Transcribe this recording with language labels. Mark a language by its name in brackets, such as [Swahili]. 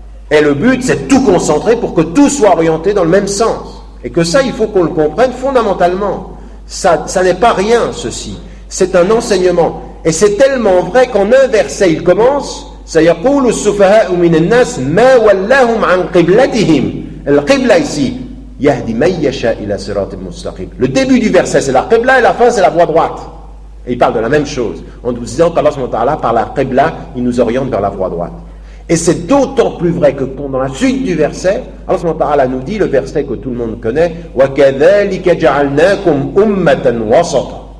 [French] Et le but, c'est de tout concentrer pour que tout soit orienté dans le même sens. Et que ça, il faut qu'on le comprenne fondamentalement. Ça n'est pas rien, ceci. C'est un enseignement. Et c'est tellement vrai qu'en un verset, il commence [Arabic] سيقول السفهاء من الناس ما ولاهم عن قبلتهم. القبلة [French] ici [Arabic] يهدي من يشاء إلى صراط مستقيم. [French] Le début du verset c'est la qibla et la fin c'est la voie droite. Et il parle de la même chose en nous disant qu'Allah subhanahu wa ta'ala par la qibla il nous oriente vers la voie droite. Et c'est d'autant plus vrai que dans la suite du verset, Allah subhanahu wa ta'ala nous dit le verset que tout le monde connaît [Arabic] وَكَذَلِكَ جَعَلْنَاكُمْ أُمَّةً وَسَطًا.